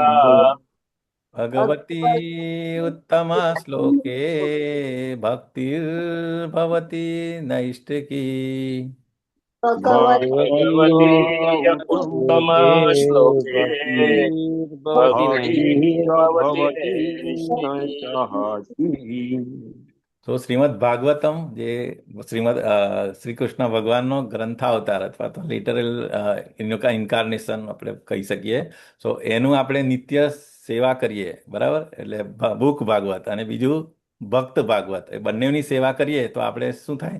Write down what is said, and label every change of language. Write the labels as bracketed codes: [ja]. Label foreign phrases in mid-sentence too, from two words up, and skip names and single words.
[sa] भगवती उत्तमा श्लोके भक्तिर्भवति नैष्टिकी भगवती भगवती उत्तमा उत्तमश्लोके श्लोके भक्तिर्भवति भक्तिर्भवति नैष्ठिकी नैष्ठिकी [gu] તો શ્રીમદ ભાગવતમ જે શ્રી કૃષ્ણ ભગવાનનો ગ્રંથાવતાર અથવા તો લિટરલ એનું ઇન્કાર્નેશન આપણે કહી શકીએ. સો એનું આપણે નિત્ય સેવા કરીએ, બરાબર? એટલે ભૂખ ભાગવત અને બીજું ભક્ત ભાગવત, એ બંનેની સેવા કરીએ તો આપણે શું થાય?